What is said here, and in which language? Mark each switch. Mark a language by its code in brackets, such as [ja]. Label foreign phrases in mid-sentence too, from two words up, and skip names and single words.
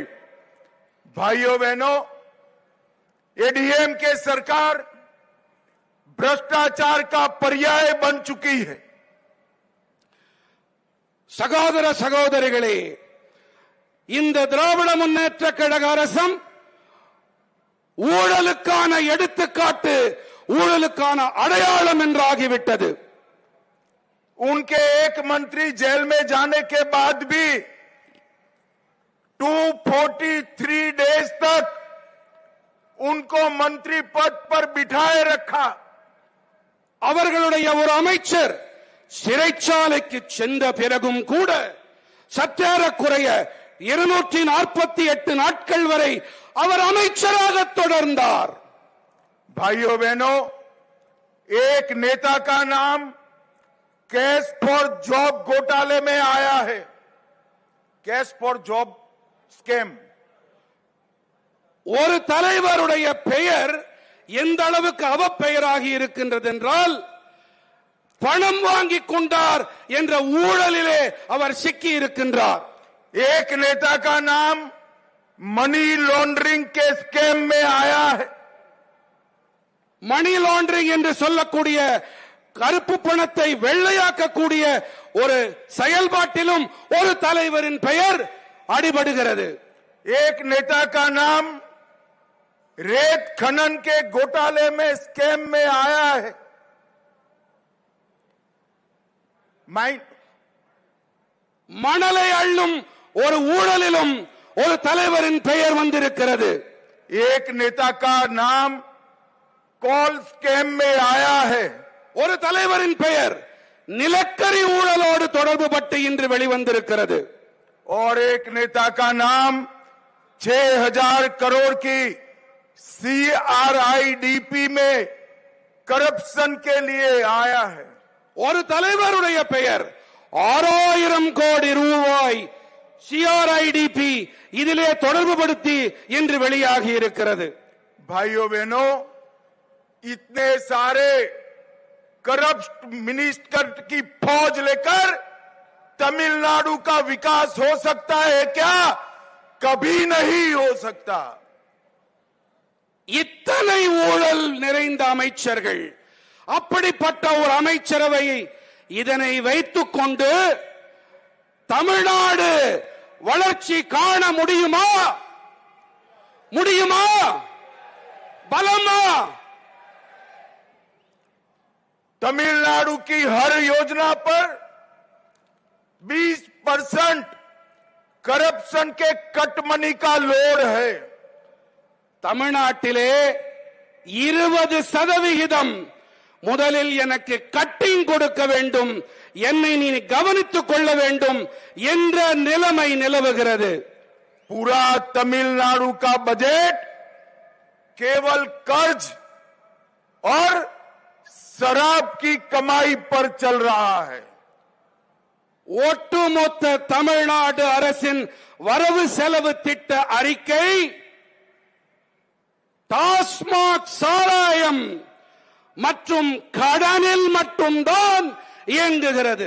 [hi] भाइयों बहनों, एडीएमके सरकार भ्रष्टाचार का पर्याय बन चुकी है. [ta] சகோதர சகோதரிகளே, இந்த திராவிட முன்னேற்ற கழக அரசும் ஊழலுக்கான எடுத்துக்காட்டு, ஊழலுக்கான அடையாளம் என்றாகிவிட்டது. [hi] उनके एक मंत्री जेल में जाने के बाद भी 243 डेज तक उनको मंत्री पद पर बिठाए रखा. [ta] அவர்களுடைய ஒரு அமைச்சர் சிறைச்சாலைக்கு சென்ற பிறகும் கூட சற்றேறக்குறைய 248 நாட்கள் வரை அவர் அமைச்சராக தொடர்ந்தார். [hi] भाइयों बहनों, एक नेता का नाम [en] cash for job [hi] घोटाले में आया है. [en] cash for job scam. [ta] ஒரு தலைவருடைய பெயர் எந்த அளவுக்கு அவப்பெயராகி இருக்கின்றது என்றால், பணம் வாங்கிக் கொண்டார் என்ற ஊழலிலே அவர் சிக்கி இருக்கின்றார். [hi] एक नेता का नाम [en] money laundering [hi] के स्कैम में आया है. [en] money laundering [ta] என்று சொல்லக்கூடிய கருப்பு பணத்தை வெள்ளையாக்கக்கூடிய ஒரு செயல்பாட்டிலும் ஒரு தலைவரின் பெயர் அடிபடுகிறது. [hi] एक नेता का नाम रेत खनन के घोटाले में स्कैम में आया है. [ta] மணலை அள்ளும் ஒரு ஊழலிலும் ஒரு தலைவரின் பெயர் வந்திருக்கிறது. [hi] एक नेता का नाम [en] coal scam [hi] में आया है. [ta] ஒரு தலைவரின் பெயர் நிலக்கரி ஊழலோடு தொடர்பு பட்டு இன்று வெளிவந்திருக்கிறது. [hi] और एक नेता का नाम 6000 करोड़ की CRIDP में करप्शन के लिए आया है. [ta] ஒரு தலைவருடைய பெயர் 6000 கோடி ரூபாய் CRIDP இதிலே தொடர்புபடுத்தி இன்று வெளியாகி இருக்கிறது. [hi] भाइयों बहनों, इतने सारे [en] corrupt minister [hi] की फौज लेकर तमिलनाडु का विकास हो सकता है क्या? कभी नहीं हो सकता. [ta] இத்தனை ஊழல் நிறைந்த அமைச்சர்கள், அப்படிப்பட்ட ஒரு அமைச்சரவையை இதனை வைத்துக் கொண்டு தமிழ்நாடு வளர்ச்சி காண முடியுமா? முடியுமா? பலமா? [hi] तमिलनाडु की हर योजना पर 20% करप्शन के [en] cut money [hi] का लोड है. [ta] தமிழ்நாட்டிலே 20% முதலில் எனக்கு கட்டிங் கொடுக்க வேண்டும், என்னை நீ கவனித்துக் கொள்ள வேண்டும் என்ற நிலைமை நிலவுகிறது. [hi] पूरा तमिलनाडु का बजट केवल कर्ज और शराब की कमाई पर चल रहा है. [ta] ஒட்டுமொத்த தமிழ்நாடு அரசின் வரவு செலவு திட்ட அறிக்கை டாஸ்மாக் சாராயம் மற்றும் கடனில் மட்டும்தான் இயங்குகிறது.